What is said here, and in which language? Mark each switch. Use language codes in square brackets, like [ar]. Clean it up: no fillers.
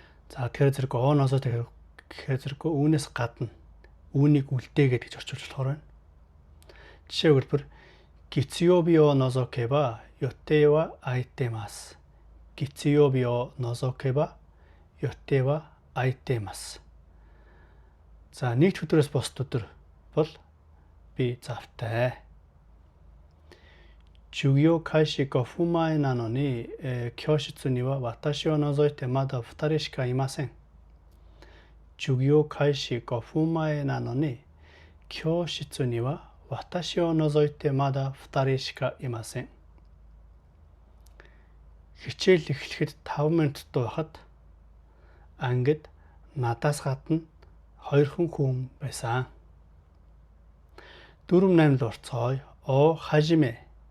[mn] За тэгэхээр зэрэг оноосоо тэгэхээр зэрэг үүнээс гадна үүнийг үлдээгээд гэж орчуулж болохоор байна. Жишээ хэлбэр [ja] 月曜日を除けば予定は空いてます. 月曜日を除けば予定は空いてます. [mn] За нэгд өдрөөс бусд өдөр бол би завтай. [ja] 授業開始5分前なのに、教室には私を除いてまだ2人しかいません. 授業開始5分前なのに教室には私を除いてまだ2人しかいません. [mn] Хичээл эхлэхэд 5 минуттай байхад ангид надаас гадна 2 хүн байсан. 48 л орцгоё. О хажиме.